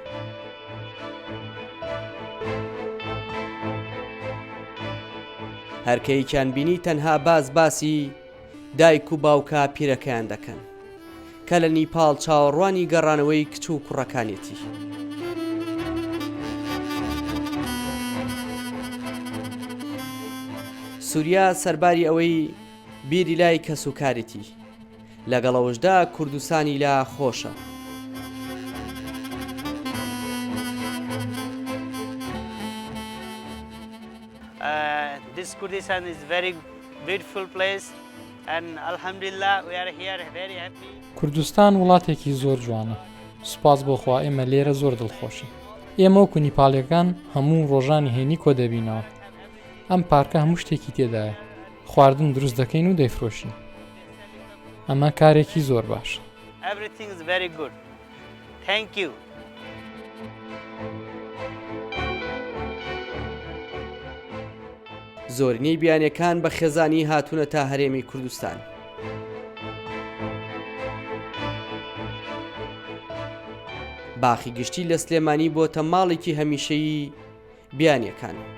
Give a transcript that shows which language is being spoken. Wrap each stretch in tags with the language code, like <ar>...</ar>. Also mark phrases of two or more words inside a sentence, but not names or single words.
<ckb>هەرکەیەکیان بینی تەنها باسی دایک و باوکە پیرەکەیان دەکەن کە لە نیپاڵ چاوەڕوانی گەڕانەوەی کچ و کوڕەکانێتی. سووریا سەرباری ئەوەی بیری لای کەس و کارێتی لەگەڵەوەشدا کوردستانی لا خۆشە.</ckb> <en>This Kurdistan is very beautiful place and alhamdulillah we are here very happy.</en> <ckb>کوردستان وڵاتێکی زۆر جوانە. سوپاس بۆ خوا ئێمە لێرە زۆر دڵخۆشین. ئێمە وەکو نیپاڵیەکان هەموو ڕۆژانی هێنی کۆ دەبینەوە. ئەم پارکە هەموو شتێکی تێدایە. خواردن دروست دەکەین و دەیفرۆشین. ئەمە کارێکی زۆر باشە.</ckb> <en>Everything is very good. Thank you.</en> <ckb>زۆرینەی بیانیەکان بە خێزانی هاتوونە تا هەرێمی کوردستان. باخی گشتی لە سلێمانی بۆتە ماڵێکی هەمیشەیی بیانیەکان.</ckb>